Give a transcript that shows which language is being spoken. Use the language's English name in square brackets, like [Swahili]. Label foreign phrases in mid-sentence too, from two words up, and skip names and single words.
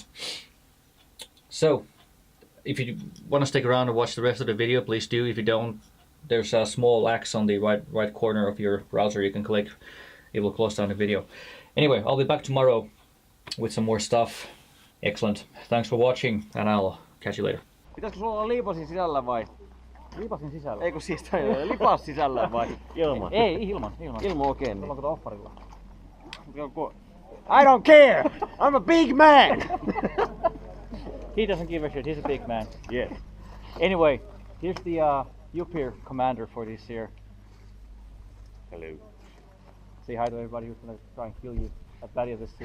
[English] So, if you want to stick around and watch the rest of the video, please do. If you don't, there's a small X on the right corner of your browser you can click. It will close down the video. Anyway, I'll be back tomorrow with some more stuff. Excellent. Thanks for watching, and I'll catch you later. [Finnish] Pitäisikö sulla olla liipasin sisällä vai? Lipasin sisällä. Ei kun siis lipas sisällä vai? Ilman. Ei, ilman. Ilman okei. Ollaanko tuota offarilla? [English] I don't care! I'm a big man! He doesn't give a shit, he's a big man. Yes. Anyway, here's the UPIR commander for this here. Hello. Say hi to everybody who's gonna try and kill you at Battle this year.